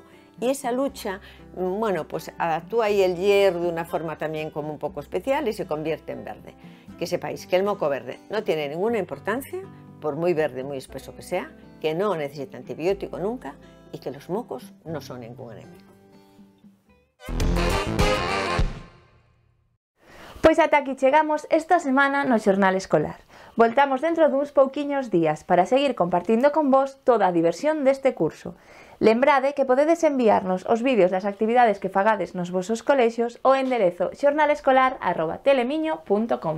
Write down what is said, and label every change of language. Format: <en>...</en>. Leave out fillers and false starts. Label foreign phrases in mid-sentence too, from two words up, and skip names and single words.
<es>Y esa lucha, bueno, pues actúa ahí el hierro de una forma también como un poco especial y se convierte en verde. Que sepáis que el moco verde no tiene ninguna importancia, por muy verde, muy espeso que sea, que no necesita antibiótico nunca y que los mocos no son ningún enemigo.</es> <gl>Pois ata aquí chegamos esta semana no Xornal Escolar. Voltamos dentro duns pouquiños días para seguir compartindo con vos toda a diversión deste curso. Lembrade que podedes enviarnos os vídeos das actividades que fagades nos vosos colexios ao enderezo xornalescolar@telemiño.com.</gl>